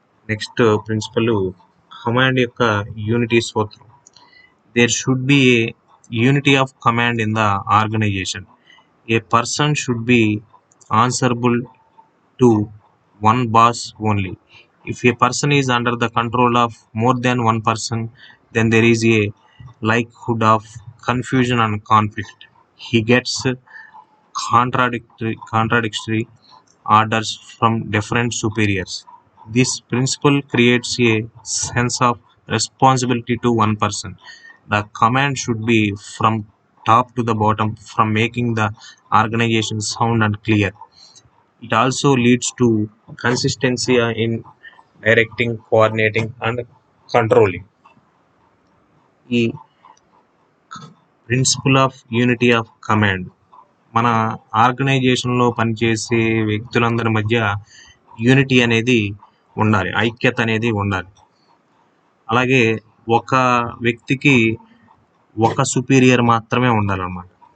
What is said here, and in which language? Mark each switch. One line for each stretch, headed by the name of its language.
Telugu: Next principal command యొక్క unity సూత్రం.
English: There should be a unity of command in the organisation. A person should be answerable to one boss only. If a person is under the control of more than one person, then there is a likelihood of confusion and conflict. He gets contradictory orders from different superiors. This principle creates a sense of responsibility to one person. The command should be from top to the bottom, from making the organization sound and clear. It also leads to consistency in directing, coordinating and controlling.
Telugu: ఈ principal of unity of command మన ఆర్గనైజేషన్లో పనిచేసే వ్యక్తులందరి మధ్య unity అనేది ఉండాలి, ఐక్యత అనేది ఉండాలి. అలాగే ఒక వ్యక్తికి ఒక సుపీరియర్ మాత్రమే ఉండాలన్నమాట.